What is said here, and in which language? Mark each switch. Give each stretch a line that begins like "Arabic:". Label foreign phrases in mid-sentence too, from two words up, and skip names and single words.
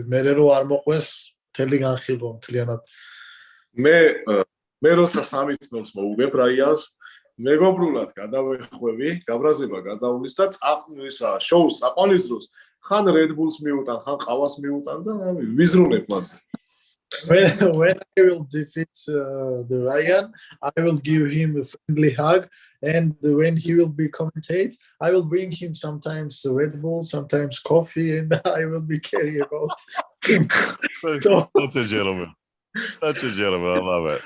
Georgian: მე რო არ მოყვეს მთელი განხილვა მთლიანად. მე როცა სამითნობს მოუგებ რაიანს, მეგობრულად გადავეხვევი, გაბრაზება გადავლის და ისა შოუს წაყვანის დროს ხან Red Bulls მიუტან, ხან ყავას მიუტან და ვიზრუნებ მასზე.
English: When I will defeat the Ryan, I will give him a friendly hug, and when he will be commentate, I will bring him sometimes Red Bull, sometimes coffee, and I will be carrying about him. Such a gentleman. Such a gentleman. I love it.